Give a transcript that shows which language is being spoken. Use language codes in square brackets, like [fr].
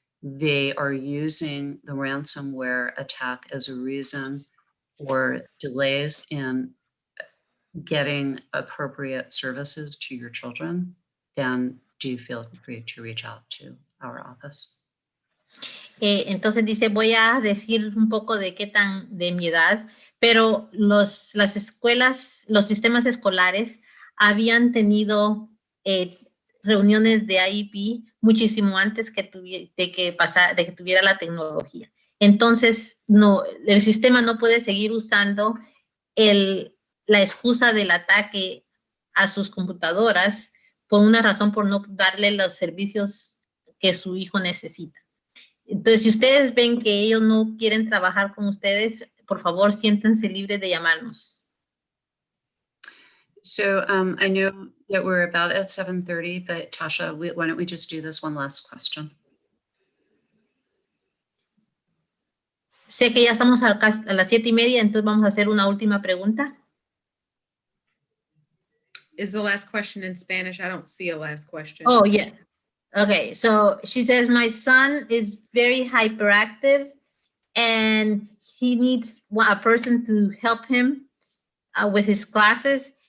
[en] they are using the ransomware attack as a reason for delays in getting appropriate services to your children, then do feel free to reach out to our office. [es] Entonces dice, voy a decir un poco de qué tan de mi edad, pero las escuelas, los sistemas escolares habían tenido reuniones de IEP muchísimo antes que de que tuviera la tecnología. Entonces, no, el sistema no puede seguir usando la excusa del ataque a sus computadoras por una razón, por no darle los servicios que su hijo necesita. Entonces, si ustedes ven que ellos no quieren trabajar con ustedes, por favor, siéntanse libres de llamarnos. [en] So I know that we're about at 7:30, but Tasha, why don't we just do this one last question? [es] Sé que ya estamos a las 7:30, entonces vamos a hacer una última pregunta. [en] Is the last question in Spanish? I don't see a last question. Oh, yeah. Okay, so she says, my son is very hyperactive and he needs a person to help him with his classes.